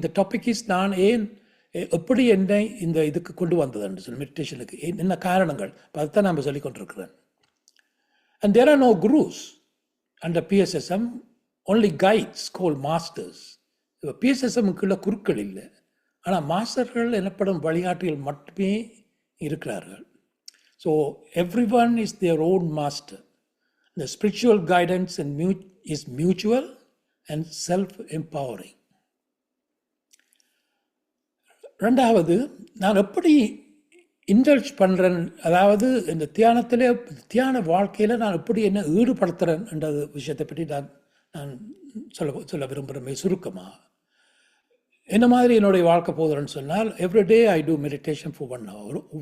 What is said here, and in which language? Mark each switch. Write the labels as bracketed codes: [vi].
[ta] இந்த topic is நான் எப்படி என்னை இந்த இதுக்கு கொண்டு வந்ததுன்னு சொல்லி மெடிடேஷனுக்கு என்ன காரணங்கள் அதுதான் நான் சொல்லி கொண்டிருக்கிறேன். [en] And there are no gurus under BSSM, only guides call masters. [ta] பிஎஸ்எஸ்எம்முக்குள்ள குருக்கள் இல்லை, ஆனால் மாஸ்டர்கள் எனப்படும் வழிகாட்டிகள் மட்டுமே இருக்கிறார்கள். [en] So every one is their own master. The spiritual guidance is mutual and self-empowering. [ta] ரெண்டாவது, நான் எப்படி இன்டல்ஜ் பண்ணுறேன், அதாவது இந்த தியான வாழ்க்கையில் நான் எப்படி என்ன ஈடுபடுத்துகிறேன் என்ற விஷயத்தை பற்றி நான் சொல்ல விரும்புகிறேன் சுருக்கமாக. என்ன மாதிரி என்னுடைய வாழ்க்கை போகுதுன்னு சொன்னால், [en] Every day I do meditation for 1 hour.